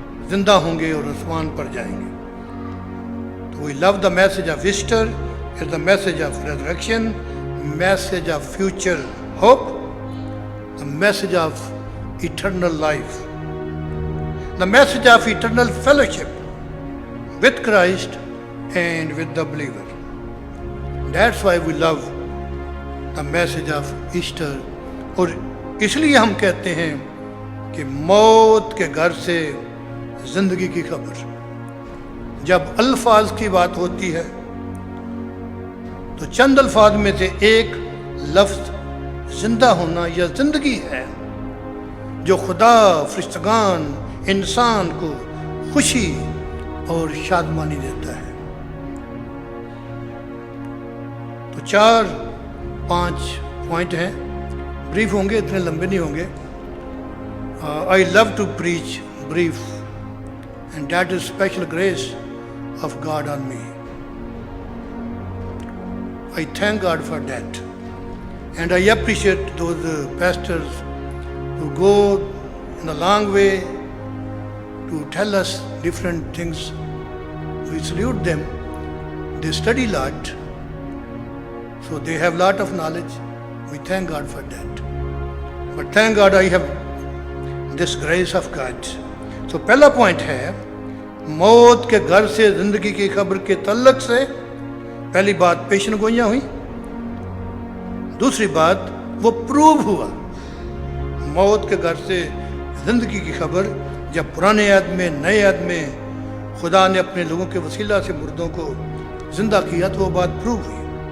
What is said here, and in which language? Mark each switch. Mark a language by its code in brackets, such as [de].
[ur] زندہ ہوں گے اور آسمان پر جائیں گے۔ تو [en] We love the message of Easter is the message of resurrection, message of future hope, the message of eternal life, the message of eternal fellowship with Christ and with the believer. That's why we love the message of Easter. [ur] اور اس لیے ہم کہتے ہیں کہ موت کے گھر سے زندگی کی خبر، جب الفاظ کی بات ہوتی ہے تو چند الفاظ میں سے ایک لفظ زندہ ہونا یا زندگی ہے، جو خدا فرشتگان انسان کو خوشی اور شادمانی دیتا ہے۔ تو 4-5 پوائنٹ ہیں، بریف ہوں گے، اتنے لمبے نہیں ہوں گے۔ [en] I love to preach brief and that is special grace of God on me. I thank God for that and I appreciate those pastors who go in a long way to tell us different things. We salute them. They study a lot, so they have a lot of knowledge. We thank God for that. But thank God I have this grace of God. [ur] So پہلا point ہے موت کے گھر سے زندگی کی خبر کے تعلق سے پہلی بات پیشن گوئیاں ہوئی، دوسری بات وہ پروو ہوا۔ موت کے گھر سے زندگی کی خبر جب پرانے عہد میں، نئے عہد میں خدا نے اپنے لوگوں کے وسیلہ سے مردوں کو زندہ کیا تو وہ بات پروو ہوئی۔